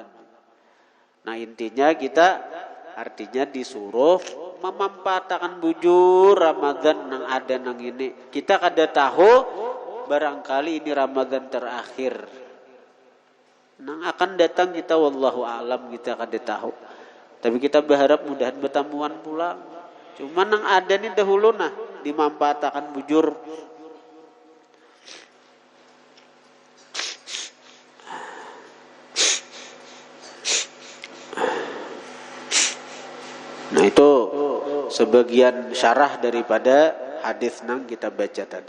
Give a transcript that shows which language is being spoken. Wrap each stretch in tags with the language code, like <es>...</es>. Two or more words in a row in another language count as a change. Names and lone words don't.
<bjn>Nah intinya kita artinya disuruh memanfaatkan bujur Ramadan yang ada nang ini. Kita kada tahu barangkali ini Ramadan terakhir. Nang akan datang kita</bjn> <ar>والله أعلم,</ar> <bjn>kita kada tahu. Tapi kita berharap mudahan bertemuan pulang. Cuma nang ada nih dahulu nah dimanfaatkan bujur. Nah itu sebagian syarah daripada hadis nang kita baca tadi.</bjn>